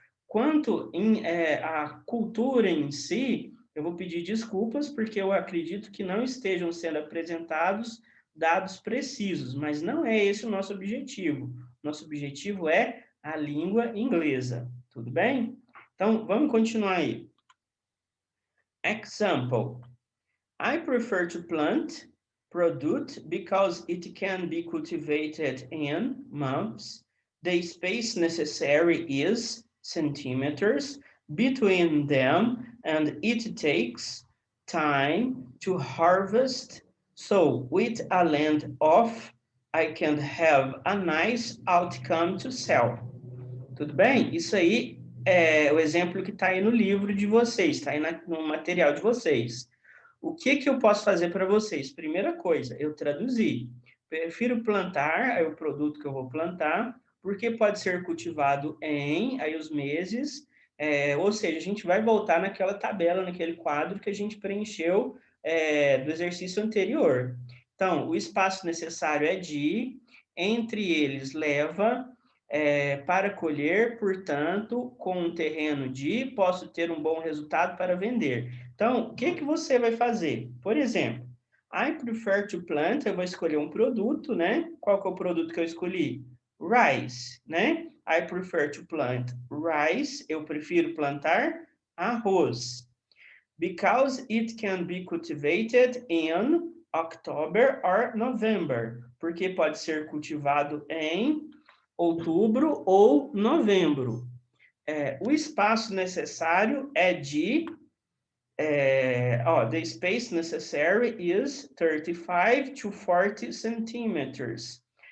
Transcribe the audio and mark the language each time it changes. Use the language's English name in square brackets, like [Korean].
[Portuguese] Quanto à cultura em si, eu vou pedir desculpas, porque eu acredito que não estejam sendo apresentados dados precisos, mas não é esse o nosso objetivo. Nosso objetivo é a língua inglesa, tudo bem? Então, vamos continuar aí. [English] Example. I prefer to plant product because it can be cultivated in months. The space necessary is centimeters between them, and it takes time to harvest. So with a land off, I can have a nice outcome to sell. [Portuguese] Tudo bem? Isso aí é o exemplo que está aí no livro de vocês, está aí no material de vocês. O que eu posso fazer para vocês? Primeira coisa, eu traduzi. Prefiro plantar, aí o produto que eu vou plantar, porque pode ser cultivado aí os meses, ou seja, a gente vai voltar naquela tabela, naquele quadro que a gente preencheu do exercício anterior. Então, o espaço necessário é entre eles leva, para colher, portanto, com um terreno posso ter um bom resultado para vender. Então, o que você vai fazer? Por exemplo, [English] I prefer to plant, [Portuguese] eu vou escolher um produto, né? Qual que é o produto que eu escolhi? [English] Rice, né? I prefer to plant rice, [Portuguese] eu prefiro plantar arroz. [English] Because it can be cultivated in October or November. [Portuguese] Porque pode ser cultivado em outubro ou novembro. O espaço necessário é [English] the space necessary is 35 to 40 centimeters.